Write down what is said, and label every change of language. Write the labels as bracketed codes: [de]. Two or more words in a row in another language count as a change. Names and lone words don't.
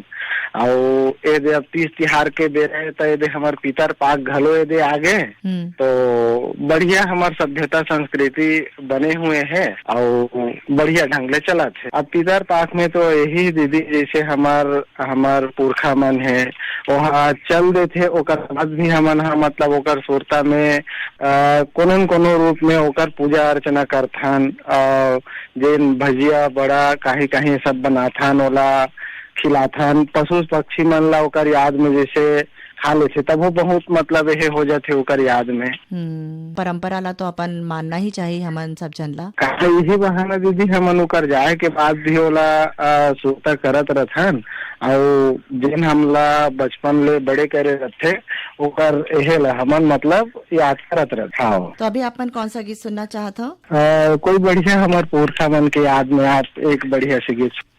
[hne] और ये दे अब 30 तिहार के बेरे तो ये हमार पितर पाक घलो ये दे आगे, तो बढ़िया हमार सभ्यता संस्कृति बने हुए हैं और बढ़िया ढंग ले चला थे। अब पितर पाक में तो यही दीदी जैसे हमार पुरखा मन है वहाँ चल देते, ओकर बाद भी हमन मतलब ओकर सुरता में कोनो रूप में ओकर पूजा अर्चना करथन। जेन भजिया बड़ा कहीं सब बनाथन, ओला खिलाथन। पशु पक्षी मन ला ओकर याद में जैसे खा लेते, तब वो बहुत मतलब ये हो जाते ओकर याद में। परंपरा ला तो अपन मानना ही चाहिए हमन सब जन ला। यही बहाना दीदी हमन ओकर जाए के बाद भी ओला सुरता करत रहथन और जिन हमला बचपन ले बड़े करे रहते ओकर यही ला हमन मतलब याद करत रहता। तो अभी अपन कौन सा गीत सुनना चाहत हो? कोई बढ़िया हमार पुरखा मन के याद में आप एक बढ़िया से गीत।